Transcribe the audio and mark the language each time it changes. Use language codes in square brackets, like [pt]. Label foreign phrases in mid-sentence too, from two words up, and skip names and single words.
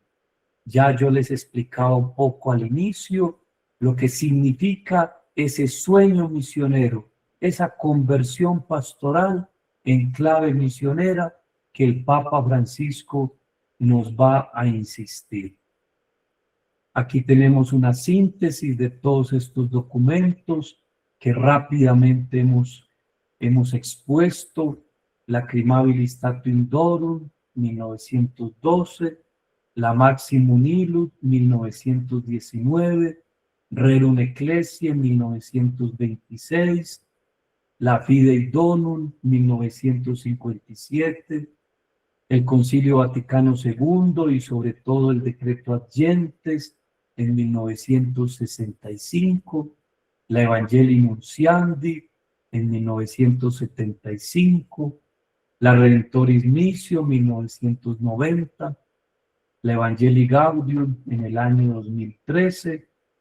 [es] Ya yo les explicaba un poco al inicio lo que significa ese sueño misionero, esa conversión pastoral en clave misionera que el Papa Francisco nos va a insistir. Aquí tenemos una síntesis de todos estos documentos que rápidamente hemos expuesto. Lacrimabilis Statuum Dorum, 1912, la Maximum Illud, 1919, Rerum Ecclesiae, 1926, la Fidei Donum, 1957, el Concilio Vaticano II y sobre todo el Decreto Ad Gentes en 1965, la Evangelii Nuntiandi en 1975, la Redemptoris Missio 1990, la Evangelii Gaudium en el año 2013.